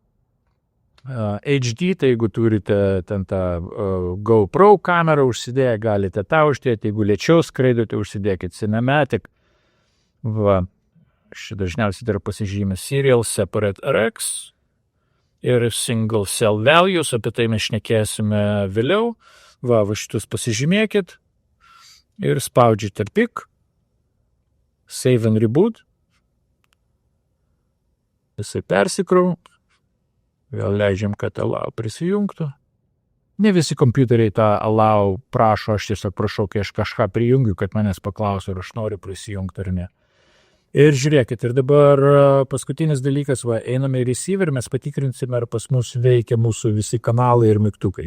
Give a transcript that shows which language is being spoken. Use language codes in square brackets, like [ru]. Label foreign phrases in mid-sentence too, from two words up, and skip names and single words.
[lt] HD, tai jeigu turite ten tą GoPro kamerą užsidėję, galite tą uždėti, jeigu lėčiau skraidote, užsidėkit Cinematic. Va, aš dažniausiai dar pasižymė Serial Separate RX ir Single Cell Values, apie tai mes šnekėsime vėliau. Va šitus pasižymėkit ir spaudžiate [en] pick, save and reboot. [lt] Visai persikrau. Vėl leidžiam, kad allow prisijungtų. Ne visi kompiuteriai tą allow prašo, aš tiesiog prašau, kai aš kažką prijungiu, kad manęs paklauso, ar aš noriu prisijungti ar ne. Ir žiūrėkit, ir dabar paskutinis dalykas, einame į receiver, mes patikrinsime, ar pas mus veikia mūsų visi kanalai ir mygtukai.